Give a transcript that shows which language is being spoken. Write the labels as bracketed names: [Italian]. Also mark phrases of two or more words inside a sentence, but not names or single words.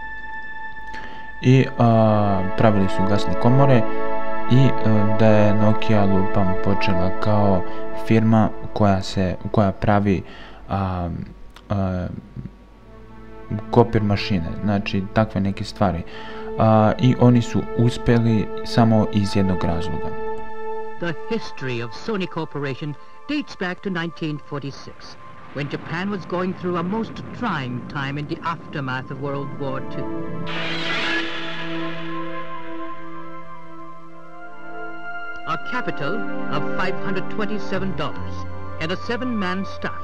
[Croatian] i pravili su gasne komore, i da je Nokia lupam počela kao firma koja pravi kopir mašine, znači takve neke stvari, i oni su uspjeli samo iz jednog razloga. [English] The history of Sony Corporation dates back to 1946, when Japan was going through a most trying time in the aftermath of World War II. A capital of $527 and a 7-man staff.